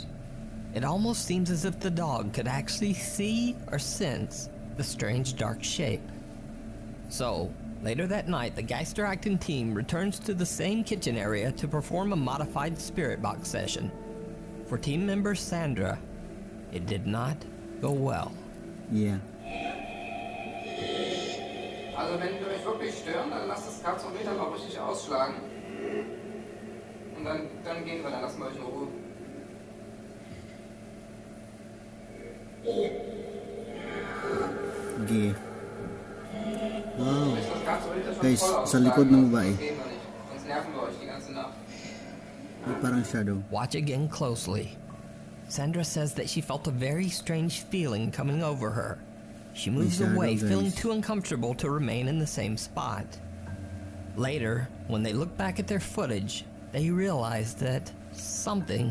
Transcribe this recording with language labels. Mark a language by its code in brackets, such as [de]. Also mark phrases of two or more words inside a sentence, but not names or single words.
[en] It almost seems as if the dog could actually see or sense the strange dark shape. So, later that night, the Geisterakten team returns to the same kitchen area to perform a modified spirit box session. For team member Sandra, it did not go well. Yeah. [de] Also wenn die euch wirklich stören, dann lasst das Katzenmeter mal richtig ausschlagen. Und dann gehen wir, dann lassen wir euch in Ruhe. Okay. Wow. Ist das Katzenmeter schon [en] Guys, [de] voll [tl] sa [de] ausschlagen? [tl] likod ng babae. [de] Das gehen wir nicht. Sonst nerven wir euch die ganze Nacht. [tl] May parang shadow. [en] Watch again closely. Sandra says that she felt a very strange feeling coming over her. She moves shadow, away, guys. feeling too uncomfortable to remain in the same spot. Later, when they look back at their footage, they realize that something